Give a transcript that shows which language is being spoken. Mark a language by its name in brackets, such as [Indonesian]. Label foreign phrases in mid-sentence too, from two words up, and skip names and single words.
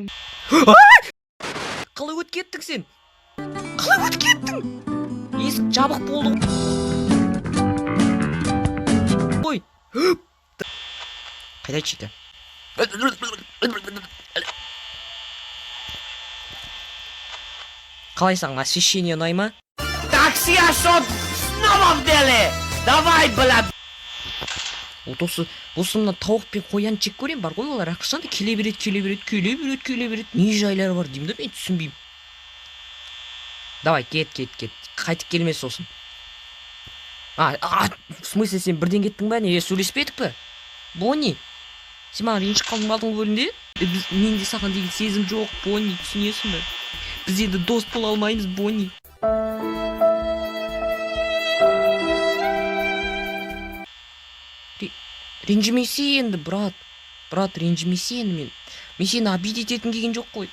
[Kazakh] Қалай өтіп кеттің сен? Есік жабық болды. Ой. Қайда Чика? Қалайсың, освещение ұнай ма? [Russian] Такси ашот снова в деле. Давай, бля. [Kazakh] Осы мына тауық пен қоян жек көрем бар ғой, олар ақшанда келе береді. Не жайлары бар деймін да, мен түсінбеймін. Давай, кет. Қайтып келмес сосын. [Russian] В смысле, [Kazakh] сен бірден кеттің ба? Не, сөйлеспедік пе? Бонни, сен маған ренжіп қалдың алдыңғы бөлімде? Менде саған деген сезім жоқ, Бонни, түсінесің бе? Біз енді дос бола алмаймыз, Бонни. Ренжімесе енді, брат, ренжімесе енді мен сені обидеть ететін келген жоқ қой.